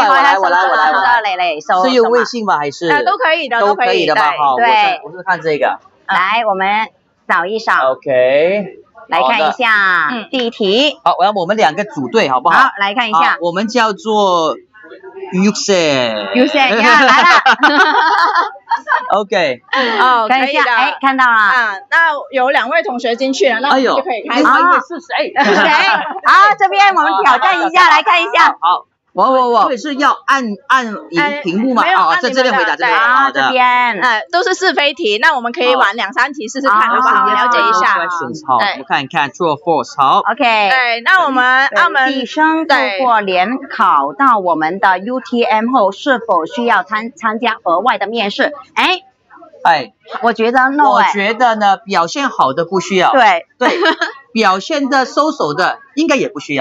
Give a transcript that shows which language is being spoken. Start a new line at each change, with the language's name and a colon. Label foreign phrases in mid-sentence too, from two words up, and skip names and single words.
Chinese: 是用微信嗎？還是？都可以的，都可以的吧？好，我是看這個。來，我們掃一掃。 OK，來看一下第一題。好，我們兩個組隊，好不好？好，來看一下。我們叫做 User，來了。 OK，看一下，哎，看到了。那有2位同學進去了，那我們就可以開始。是誰？是誰？好，這邊我們挑戰一下，來看一下。好。我所以是要按屏幕嗎？在這邊回答，這邊這邊都是是非題，那我們可以玩2-3題試試看，好不好？了解一下。好，我們看一看
English: True or False。
Chinese: 好，OK。對，那我們澳門畢生透過聯考到我們的 UTM 後，是否需要參加額外的面試？我覺得 no。我覺得呢，表現好的不需要。對。表現的收手的應該也不需要。